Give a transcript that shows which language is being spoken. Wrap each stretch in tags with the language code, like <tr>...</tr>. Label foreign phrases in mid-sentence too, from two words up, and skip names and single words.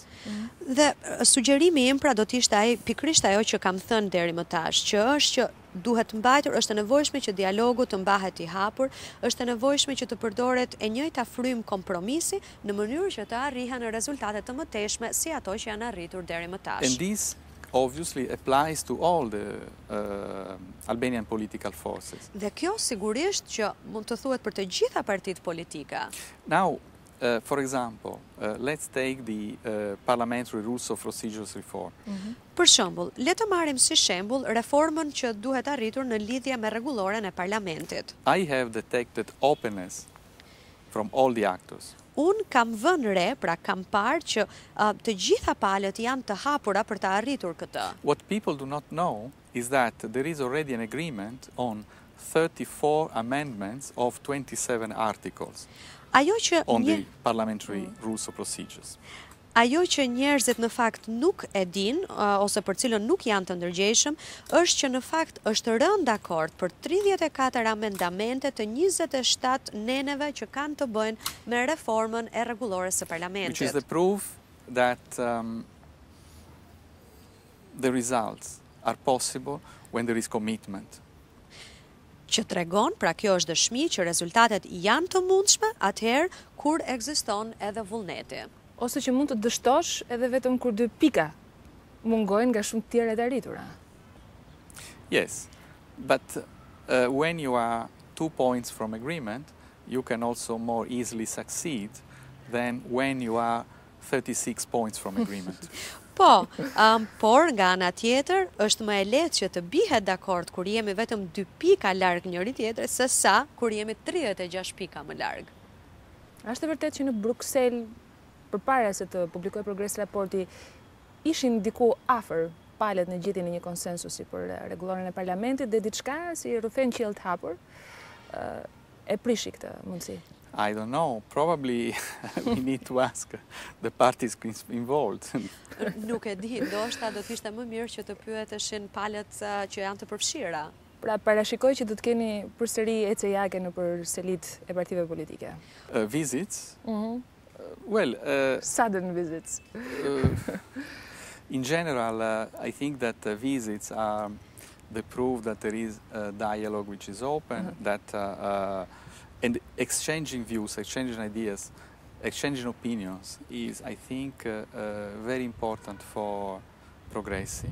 <sq>Dhe sugjerimi im pra do të ishte pikërisht ajo që kam thënë deri më tash, që është që duhet mbajtur, është e nevojshme që dialogu të mbahet i hapur, është e nevojshme që të përdoret e njëjta frymë kompromisi në mënyrë që të arrihen rezultate të mëtejshme si ato që janë arritur deri më tash.</sq> <en>And this obviously applies to all the Albanian political forces.</en> <sq>Dhe kjo sigurisht që mund të thuhet për të gjitha partitë politike.</sq> <en>Now, for example, let's take the parliamentary rules of procedures reform.</en> <sq>Për shembull, le të marrim si shembull reformën që duhet arritur në lidhje me rregulloren e parlamentit.</sq> <en>I have detected openness from all the actors.</en> <sq>Unë kam vënë re, pra kam parë që të gjitha palët janë të hapura për të arritur këtë.</sq> <en>What people do not know is that there is already an agreement on 34 amendments of 27 articles on the parliamentary rules of procedures.</en> <sq>Ajo që njerëzit në fakt nuk e din, ose për cilën nuk janë të ndërgjegjshëm, është që në fakt është rënë dakord për 34 amendamente të 27 neneve që kanë të bëjnë me reformën e rregullores së parlamentit.</sq> <en>Which is the proof that the results are possible when there is commitment.</en> <sq>Që tregon, pra kjo është dëshmi që rezultatet janë të mundshme atëherë kur ekziston edhe vullneti. Ose që mund të dështosh edhe vetëm kur 2 pika mungojnë nga shumë të tjera të arritura.</sq> <en>Yes, but when you are 2 points from agreement, you can also more easily succeed than when you are 36 points from agreement.</en> <sq>Po, por nga ana tjetër është më e lehtë që të bihet dakord kur jemi vetëm 2 pika larg njëri tjetrit se sa kur jemi 36 pika më larg. Është e vërtetë që në Bruksel, përpara se të publikojë Progres raporti, ishin diku afër palët në gjetjen e një konsensusi për rregullorin e parlamentit dhe diçka si rrëfen qiell të hapur e prishi këtë mundësi.</sq> <en>I don't know, probably we need to ask the parties involved.</en> <sq>Nuk e di, ndoshta do të ishte më mirë që të pyeteshin palët që janë të përfshira. Pra parashikoj që do të keni përsëri ECA-ke në për selit e partive politike.</sq> <en>Visits? Sudden visits. In general, I think that visits are the proof that there is a dialogue which is open, and exchanging views, exchanging ideas, exchanging opinions is, I think, very important for progressing.</en>